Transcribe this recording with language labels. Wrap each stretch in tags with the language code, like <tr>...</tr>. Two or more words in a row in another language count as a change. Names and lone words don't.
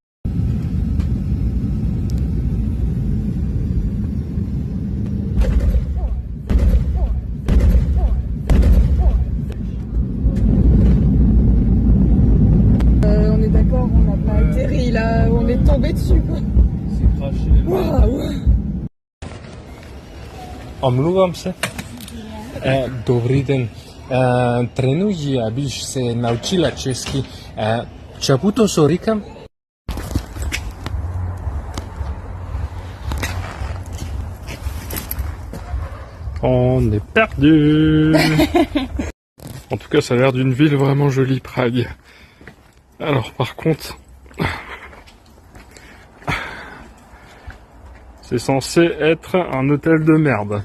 <fr>On est d'accord, on n'a pas atterri là, on est tombé dessus quoi. C'est craché. Waouh!</fr> <cs>Omlouvám se. Dobrý den. Trénuji, abych se naučila česky. Čapu to říkám?</cs> <fr>On est perdu. En tout cas, ça a l'air d'une ville vraiment jolie, Prague. Alors, par contre, c'est censé être un hôtel de merde.</fr>